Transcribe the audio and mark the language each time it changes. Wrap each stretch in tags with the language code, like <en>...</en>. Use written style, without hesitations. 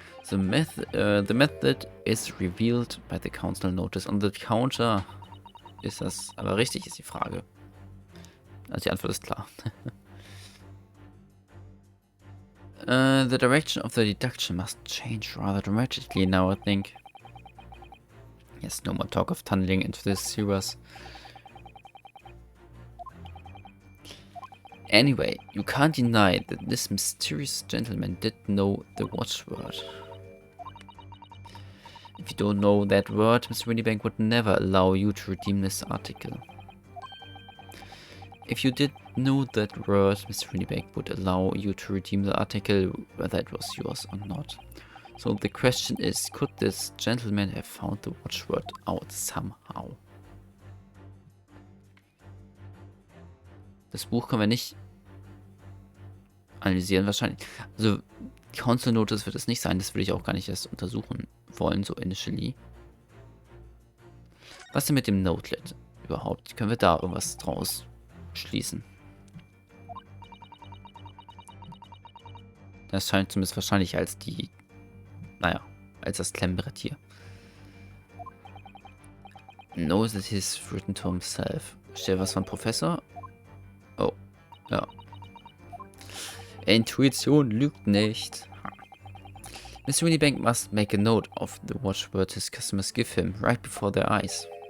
<en>The method is revealed by the council notice on the counter.</en> <de>Ist das aber richtig, ist die Frage. Also die Antwort ist klar.</de> <en>The direction of the deduction must change rather dramatically now, I think. Yes, no more talk of tunneling into the sewers. Anyway, you can't deny that this mysterious gentleman did know the watchword. If you don't know that word, Mr. Windibank would never allow you to redeem this article. If you did know that word, Mr. Windibank would allow you to redeem the article, whether it was yours or not. So the question is, could this gentleman have found the watchword out somehow?</en> <de>Das Buch können wir nicht analysieren wahrscheinlich. Also Council Notice wird es nicht sein, das will ich auch gar nicht erst untersuchen wollen, so initially. Was denn mit dem Notelet überhaupt? Können wir da irgendwas draus schließen? Das scheint zumindest wahrscheinlich als die, naja, als das Klemmbrett hier.</de> <en>Knows that he's written to himself.</en> <de>Steht was von Professor? Oh, ja. Intuition lügt nicht. Mr.</de> <en>Windibank must make a note of the watchword his customers give him right before their eyes.</en>